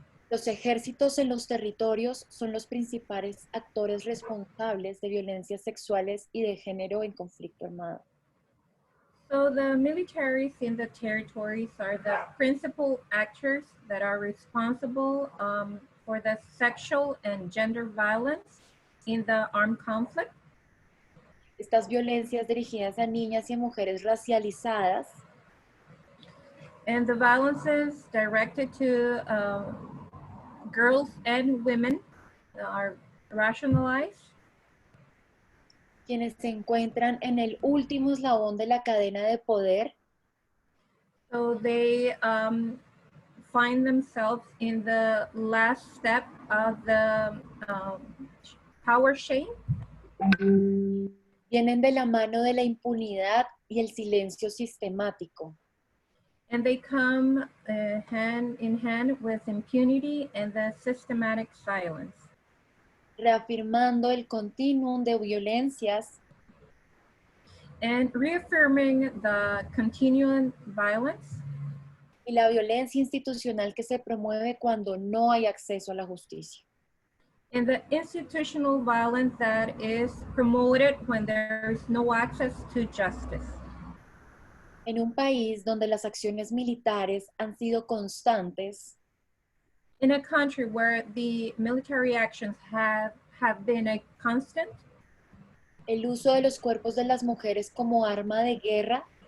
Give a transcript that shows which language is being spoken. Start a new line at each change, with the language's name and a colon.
Spanish: Los ejércitos en los territorios son los principales actores responsables de violencias sexuales y de género en conflicto armado.
English: So the militaries in the territories are the principal actors that are responsible for the sexual and gender violence in the armed conflict.
Spanish: Estas violencias dirigidas a niñas y a mujeres racializadas
English: And the violences directed to girls and women are rationalized.
Spanish: quienes se encuentran en el último eslabón de la cadena de poder,
English: So they find themselves in the last step of the power chain.
Spanish: vienen de la mano de la impunidad y el silencio sistemático.
English: And they come hand in hand with impunity and the systematic silence.
Spanish: Reafirmando el continuum de violencias
English: And reaffirming the continuing violence
Spanish: y la violencia institucional que se promueve cuando no hay acceso a la justicia.
English: and the institutional violence that is promoted when there is no access to justice.
Spanish: En un país donde las acciones militares han sido constantes,
English: In a country where the military actions have been a constant,
Spanish: el uso de los cuerpos de las mujeres como arma de guerra